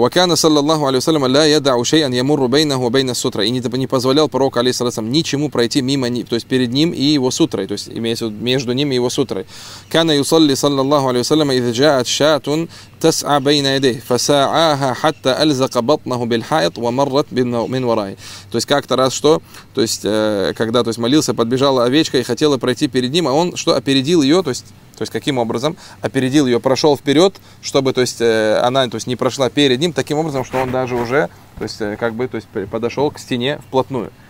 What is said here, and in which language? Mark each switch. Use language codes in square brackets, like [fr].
[ar] وكان صلى الله عليه وسلم لا يدع شيئا يمر بينه وبين السترة. [ru] И не позволял пророк алейхиссалям ничему пройти мимо, то есть перед ним и его сутрой, то есть имеется между ним и его сутрой. [ar] كان يصلي صلى الله عليه وسلم إذا جاءت شاة تسعى بين يديه فساعاها حتى ألزق بطنه بالحائط ومرت من ورائه. [ru] То есть как-то раз что, то есть когда, то есть молился, подбежала овечка и хотела пройти перед ним, а он что, опередил ее, то есть каким образом опередил ее, прошел вперед, чтобы, то есть она, то есть не прошла перед ним таким образом, что он даже уже, то есть как бы, то есть подошел к стене вплотную.